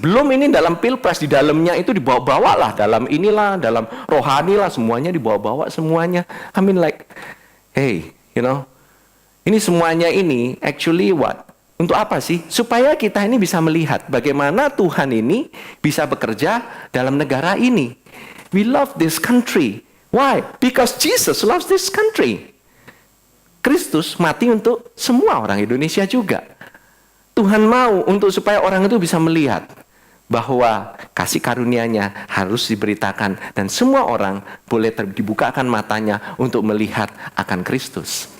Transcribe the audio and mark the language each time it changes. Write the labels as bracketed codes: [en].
[id] Belum ini dalam pilpres, di dalamnya itu dibawa-bawa lah, dalam rohani lah, semuanya dibawa-bawa semuanya. [en] I mean like, hey, [id] ini semuanya ini [en] actually what? [id] Untuk apa sih? Supaya kita ini bisa melihat bagaimana Tuhan ini bisa bekerja dalam negara ini. [en] We love this country. Why? Because Jesus loves this country. [id] Kristus mati untuk semua orang Indonesia juga. Tuhan mau supaya orang itu bisa melihat bahwa kasih karunia-Nya harus diberitakan dan semua orang boleh dibukakan matanya untuk melihat akan Kristus.